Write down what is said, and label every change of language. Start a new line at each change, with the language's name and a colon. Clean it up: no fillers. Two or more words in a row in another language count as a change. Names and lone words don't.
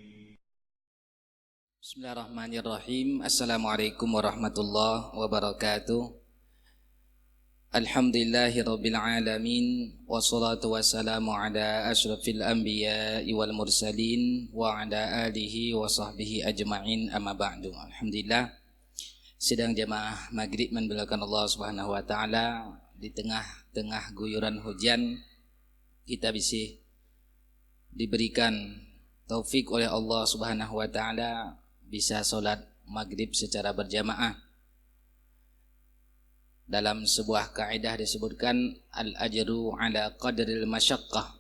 Arabic: بسم الله الرحمن الرحيم. السلام عليكم ورحمة الله وبركاته. الحمد لله رب العالمين والصلاة والسلام على أشرف الأنبياء والمرسلين وعلى آله وصحبه أجمعين أما بعد.
Indonesian: Alhamdulillah, sidang jamaah maghrib menbelakan Allah
Arabic: سبحانه وتعالى
Indonesian: di tengah-tengah guyuran hujan kita bisa diberikan taufik oleh Allah
Arabic: سبحانه وتعالى
Indonesian: bisa sholat maghrib secara berjamaah. Dalam sebuah kaidah disebutkan
Arabic: الأجر على قدر المشقة.